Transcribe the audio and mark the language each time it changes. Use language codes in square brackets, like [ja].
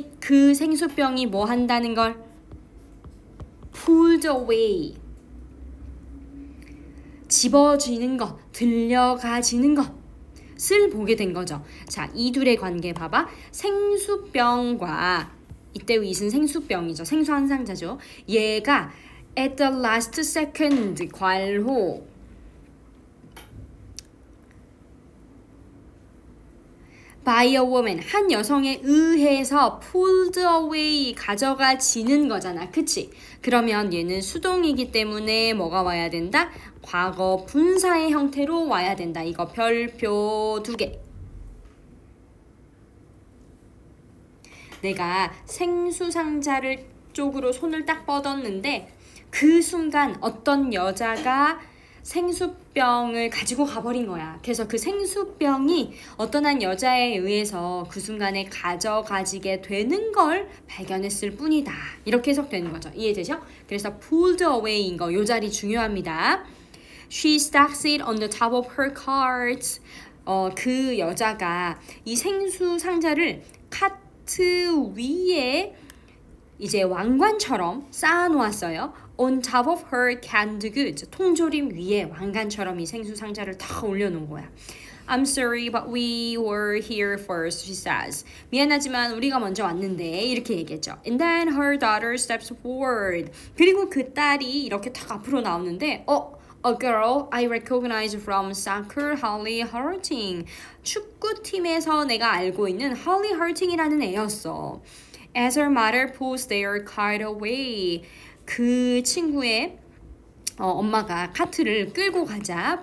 [ko] 그 생수병이 뭐 한다는 걸? pulled away, 집어지는 것, 들려가지는 것을 보게 된 거죠. 자, 이 둘의 관계 봐봐. 생수병과 이때 윗은 생수병이죠. 생수 한 상자죠. 얘가 [en] at the last second, [ko] 괄호 [en] by a woman, [ko] 한 여성에 의해서 pulled away, 가져가지는 거잖아. 그치? 그러면 얘는 수동이기 때문에 뭐가 와야 된다? 과거 분사의 형태로 와야 된다. 이거 별표 2개. 내가 생수 상자를 쪽으로 손을 딱 뻗었는데 그 순간 어떤 여자가 생수병을 가지고 가버린 거야. 그래서 그 생수병이 어떤 한 여자에 의해서 그 순간에 가져가지게 되는 걸 발견했을 뿐이다. 이렇게 해석되는 거죠. 이해되죠? 그래서 pulled away인 거, 요 자리 중요합니다. [en] She stacks it on the top of her cart. [ko] 그 여자가 이 생수 상자를 카트 위에 이제 왕관처럼 쌓아놓았어요. [en] On top of her canned goods. [ko] 통조림 위에 왕관처럼 이 생수 상자를 다 올려놓은 거야. [en] I'm sorry, but we were here first, she says. [ko] 미안하지만 우리가 먼저 왔는데 이렇게 얘기했죠. [en] And then her daughter steps forward. [ko] 그리고 그 딸이 이렇게 탁 앞으로 나오는데 [en] A girl I recognize from soccer, Holly Harting. [ko] 축구팀에서 내가 알고 있는 Holly Harting이라는 애였어. [en] As her mother pulls their cart away. [ko] 그 친구의 엄마가 카트를 끌고 가자.